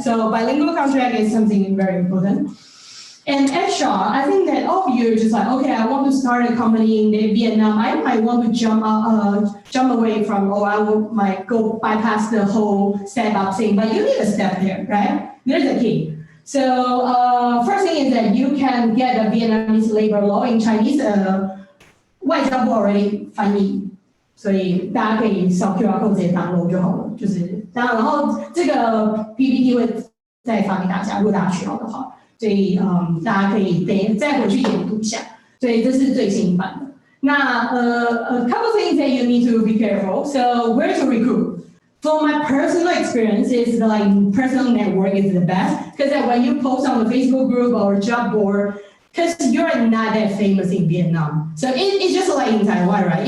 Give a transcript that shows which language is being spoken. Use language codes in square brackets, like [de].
[en] So bilingual contract is something very important. And HR, I think that all of you are just like, okay, I want to start a company in Vietnam. I might want to jump away from, might go bypass the whole setup thing, but you need a step there, right? There's a key. So first thing is that you can get a Vietnamese labor law in Chinese. [zh] 外交部 [en] already [zh] 翻译。所以大家可以扫 QR code 直接 download 就好了，就是当然，然后这个 PPT 会再发给大家，如果大家需要的话，所以大家可以再回去研读一下，所以这是最新版的。 [en] 那a couple things that you need to be careful. So where to recruit? For my personal experience, is like personal network is the best because when you post on the Facebook group or job board. Because you're not that famous in Vietnam. So it's just like in Taiwan, right?